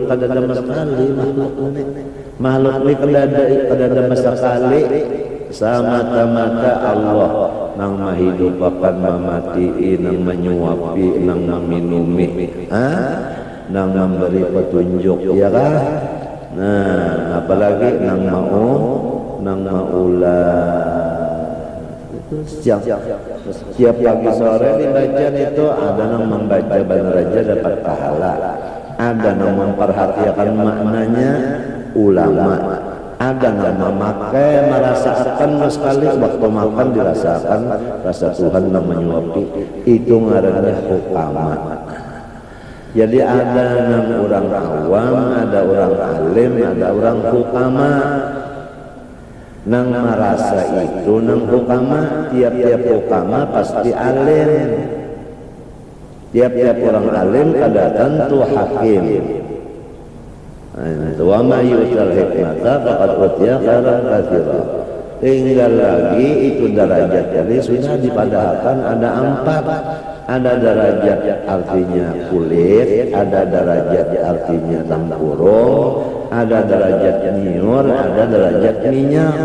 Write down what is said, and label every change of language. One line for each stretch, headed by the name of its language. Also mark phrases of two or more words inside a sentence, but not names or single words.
Banjar: Kada ada sekali makhluk ni kada ada sekali semata-mata Allah nang menghidupakan mematiin nang menyuapi nang meminumi nang memberi petunjuk ya kah. Nah apalagi nang maulah setiap pagi sore dibaca itu ada yang membaca benar aja dapat pahala, ada yang memperhatikan maknanya ulama, ada yang memakai merasakan sekali waktu makan dirasakan rasa Tuhan yang menyuapi, itu ngarannya hukama. Jadi ada yang orang awam, ada orang alim, ada orang hukama. Nang merasa itu nang hukama, tiap-tiap hukama pasti alim, tiap-tiap orang alim kada tentu hakim.
Arabic: وما يؤت الحكمة فقد أوتي خيرا كثيرا.
Banjar: Tinggal lagi itu derajat, jadi sudah dipadahkan ada 4.
Indonesian: Ada derajat artinya kulit, ada derajat artinya tempurung, ada derajat nyur, ada derajat minyak.